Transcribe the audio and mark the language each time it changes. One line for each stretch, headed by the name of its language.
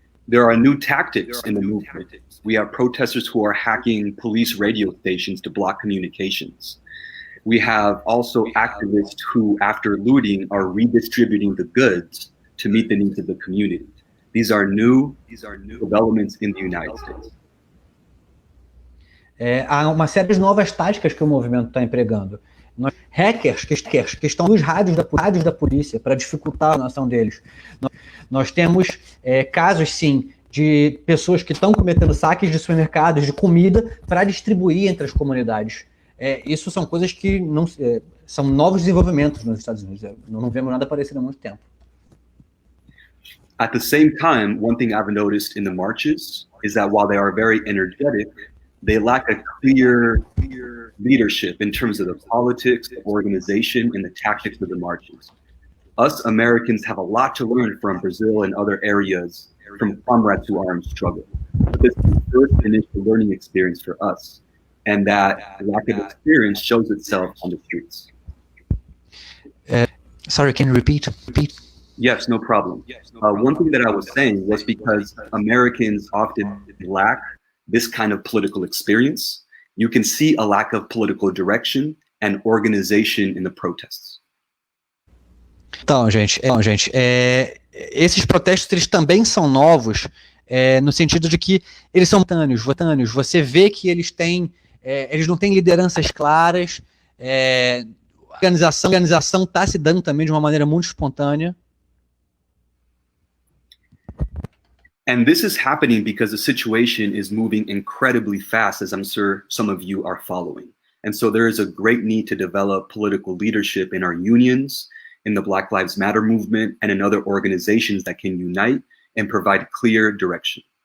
English: There are new tactics in the movement. We have protesters who are hacking police radio stations to block communications. We have also activists who, after looting, are redistributing the goods to meet the needs of the community. These are new developments in the United States.
Portuguese: Há uma série de novas táticas que o movimento está empregando. Hackers que estão nos rádios da polícia para dificultar a ação deles. Nós temos casos, sim, de pessoas que estão cometendo saques de supermercados, de comida, para distribuir entre as comunidades. Isso são coisas que são novos desenvolvimentos nos Estados Unidos. Não vemos nada parecido há muito tempo.
English: At the same time, one thing I've noticed in the marches is that while they are very energetic, they lack a clear leadership in terms of the politics, the organization, and the tactics of the marches. Us Americans have a lot to learn from Brazil and other areas from comrades who are in struggle. But this is the first initial learning experience for us, and that lack of experience shows itself on the streets. Sorry, can you repeat? Yes, no problem. One thing that I was saying was because Americans often lack this kind of political experience, you can see a lack of political direction and organization in the protests.
Portuguese: Então, gente, esses protestos eles também são novos, no sentido de que eles são espontâneos. Você vê que eles não têm lideranças claras, a organização está se dando também de uma maneira muito espontânea.
English: And this is happening because the situation is moving incredibly fast, as I'm sure some of you are following. And so there is a great need to develop political leadership in our unions, in the Black Lives Matter movement, and in other organizations that can unite and provide clear direction.